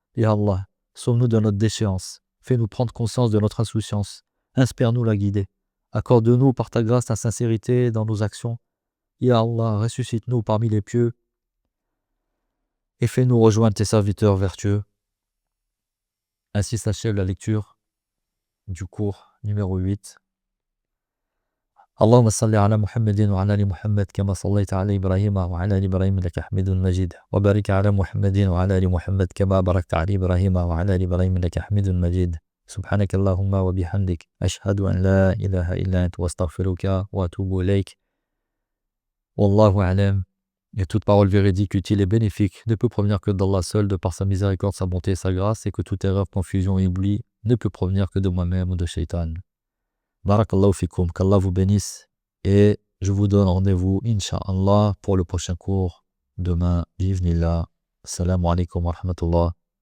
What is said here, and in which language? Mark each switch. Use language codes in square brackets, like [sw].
[fr] Et Allah, sauve-nous de notre déchéance, fais-nous prendre conscience de notre insouciance, inspire-nous la guider, accorde-nous par ta grâce ta sincérité dans nos actions. Ya Allah, ressuscite-nous parmi les pieux et fais-nous rejoindre tes serviteurs vertueux. Ainsi s'achève la lecture du cours numéro 8. [ar] اللهم صل على محمد وعلى ال محمد كما صليت على ابراهيم وعلى ال ابراهيم انك حميد مجيد وبارك على محمد وعلى ال محمد كما باركت على ابراهيم وعلى ال ابراهيم انك حميد مجيد سبحانك اللهم وبحمدك اشهد ان لا اله الا انت واستغفرك واتوب اليك والله اعلم. [fr] Et toute parole véridique, utile et bénéfique ne peut provenir que d'Allah seul, de par sa miséricorde, sa bonté et sa grâce, et que toute erreur, confusion et oubli ne peut provenir que de moi-même ou de Shaitan. [ar] Barakallahu fikum, [fr] qu'Allah vous bénisse, et je vous donne rendez-vous, Inch'Allah, pour le prochain cours demain, bi'idhnillah. [ar] Assalamu alaikum wa rahmatullah.